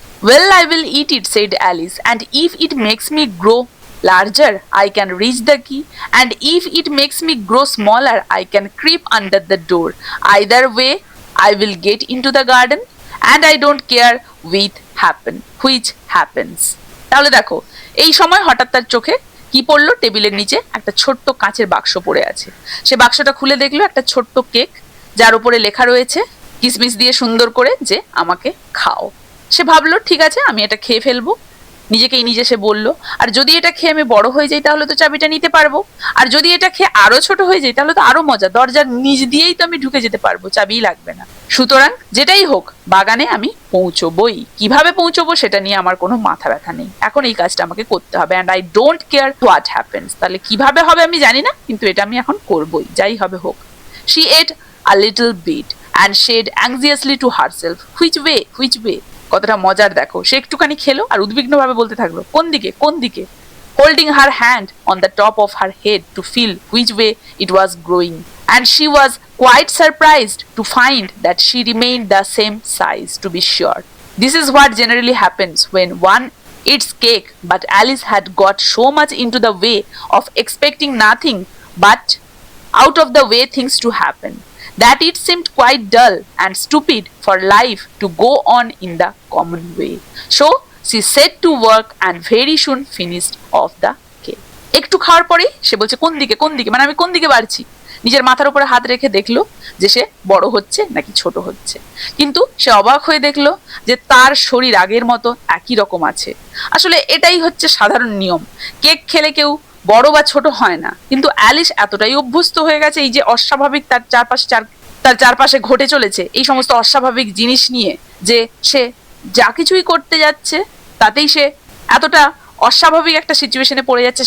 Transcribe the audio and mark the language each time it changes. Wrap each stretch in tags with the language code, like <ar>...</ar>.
<en>Well, I will eat it, said Alice, and if it makes me grow larger, I can reach the key, and if it makes me grow smaller, I can creep under the door. Either way, I will get into the garden, and I don't care which happens.</en> <bn>তাহলে দেখো, এই সময় হঠাৎ তার চোখে কি পড়লো, টেবিলের নিচে একটা ছোট্ট কাঁচের বাক্স পড়ে আছে। সে বাক্সটা খুলে দেখলো একটা ছোট্ট কেক, যার উপরে লেখা রয়েছে কিসমিস দিয়ে সুন্দর করে যে আমাকে খাও। সে ভাবলো ঠিক আছে, আমি এটা খেয়ে ফেলবো। নিজে সে বলল, আর যদি এটা খেয়ে আমি বড় হয়ে যাই তাহলে তো চাবিটা নিতে পারবো, আর যদি এটা খেয়ে আরো ছোট হয়ে যাই তাহলে তো আরো মজা, দরজার নিচ দিয়েই তো আমি ঢুকে যেতে পারবো, চাবিই লাগবে না। সুতরাং যেটাই হোক বাগানে আমি পৌঁছবই, কিভাবে পৌঁছবো সেটা নিয়ে আমার কোনো মাথা ব্যথা নেই, এখন এই কাজটা আমাকে করতে হবে,</bn> <en>And I don't care what happens.</en> <bn>তাহলে কিভাবে হবে আমি জানি না, কিন্তু এটা আমি এখন করবই, যাই হবে হোক।</bn> <en>She ate a little bit and said anxiously to herself, which way?</en> <bn>কতটা মজার দেখো, সে একটুখানি খেলো আর উদ্বিগ্ন ভাবে বলতে থাকলো, কোন দিকে,</bn> <en>holding her hand on the top of her head to feel which way it was growing, and she was quite surprised to find that she remained the same size, to be sure. This is what generally happens when one eats cake, but Alice had got so much into the way of expecting nothing but out of the way things to happen, that it seemed quite dull and stupid for life to go on in the common way. So she set to work and very soon finished off the cake.</en> <bn>একটু খাওয়ার পরেই সে বলছে কোন দিকে, মানে আমি কোন দিকে বাড়ছি। নিজের মাথার উপরে হাত রেখে দেখলো যে সে বড় হচ্ছে নাকি ছোট হচ্ছে, কিন্তু সে অবাক হয়ে দেখলো যে তার শরীর আগের মতো একই রকম আছে। আসলে এটাই হচ্ছে সাধারণ নিয়ম, কেক খেলে কেউ বড় বা ছোট হয় না, কিন্তু অ্যালিস এতটাই অভ্যস্ত হয়ে গেছে এই যে অস্বাভাবিক তার চারপাশে ঘটে চলেছে এই সমস্ত অস্বাভাবিক জিনিস নিয়ে, যে সে যা কিছুই করতে যাচ্ছে তাতেই সে এতটা অস্বাভাবিক একটা সিচুয়েশনে পড়ে যাচ্ছে।</bn>